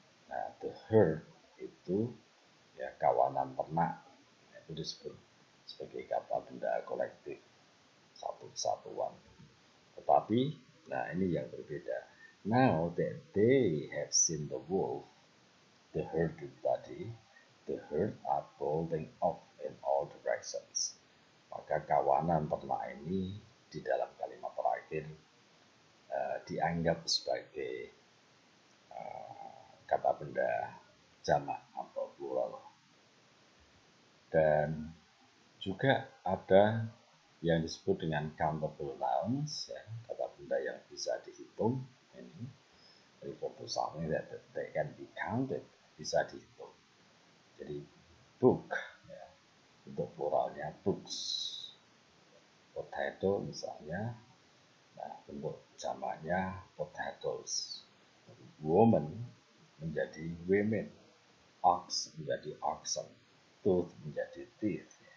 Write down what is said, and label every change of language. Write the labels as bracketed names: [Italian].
[Indonesian] Nah, [English] the herd [Indonesian] itu ya kawanan ternak, itu disebut sebagai kata benda kolektif, satu kesatuan. Tetapi, nah ini yang berbeda. [English] Now that they have seen the wolf, the herd [Indonesian] tadi, [English] the herd are bolting off in all directions. [Indonesian] Maka kawanan ternak ini di dalam kalimat terakhir dianggap sebagai kata benda jamak atau plural. Dan juga ada yang disebut dengan countable nouns, ya, kata benda yang bisa dihitung. Ini [English] refer to something that they can be counted, [Indonesian] bisa dihitung. Jadi book, ya, untuk pluralnya books. Potato misalnya, nah bentuk jamaknya potatoes. Woman menjadi women, ox menjadi oxen, tooth menjadi teeth.